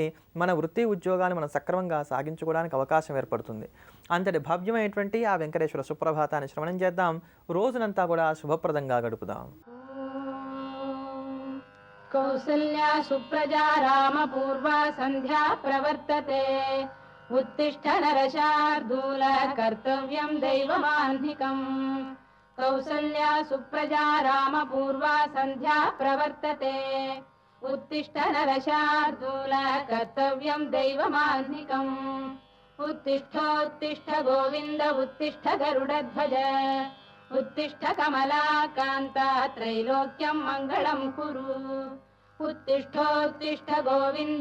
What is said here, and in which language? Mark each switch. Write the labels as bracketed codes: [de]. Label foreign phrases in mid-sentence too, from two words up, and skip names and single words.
[te] మన వృత్తి ఉద్యోగాన్ని మనం సక్రమంగా సాగించుకోవడానికి అవకాశం ఏర్పడుతుంది. అంతటి భవ్యమైనటువంటి ఆ వెంకటేశ్వర సుప్రభాతాన్ని శ్రవణం చేద్దాం. రోజునంతా కూడా శుభప్రదంగా గడుపుదాం. [sa] కౌసల్యా సుప్రజా రామ పూర్వ సంధ్యా ప్రవర్తతే उत्तिष्ठ नरशार्दूल कर्तव्यं दैवमान्धिकम् कौसल्या सुप्रजा राम पूर्वा सन्ध्या प्रवर्तते उत्तिष्ठ नरशार्दूल कर्तव्यं दैवमान्धिकम् उत्तिष्ठोत्तिष्ठ गोविन्द उत्तिष्ठ गरुडध्वज उत्तिष्ठ कमलाकान्ता त्रैलोक्यं मङ्गलं कुरु उत्तिष्ठोत्तिष्ठ गोविन्द